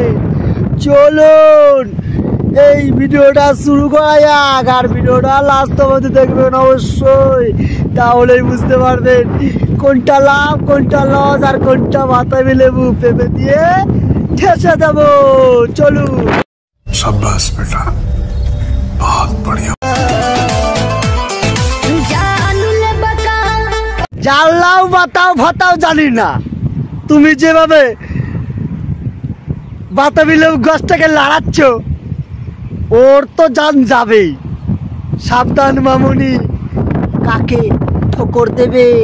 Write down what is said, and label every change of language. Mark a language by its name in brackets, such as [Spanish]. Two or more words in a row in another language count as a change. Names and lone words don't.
[Bangla] চলুন এই ভিডিওটা শুরু করা যাক, আর ভিডিওটা লাস্ট অবধি দেখবেন অবশ্যই, তাহলেই বুঝতে পারবেন কোনটা লাভ কোনটা লস আর কোনটা বাতাবি লেবু পেঁপে দিয়ে ঠেসে দেবো। চলুন। [Hindi] शाबाश बेटा, बहुत बढ़िया। [Bangla] জানলাও বাতাও ভাতাও জানি না, তুমি যেভাবে বাতাবি লেবু গাছটাকে লাড়াচ্ছ ওর তো জান যাবেই। সাবধান মামুনি, কাকে ঠোকর দেবে।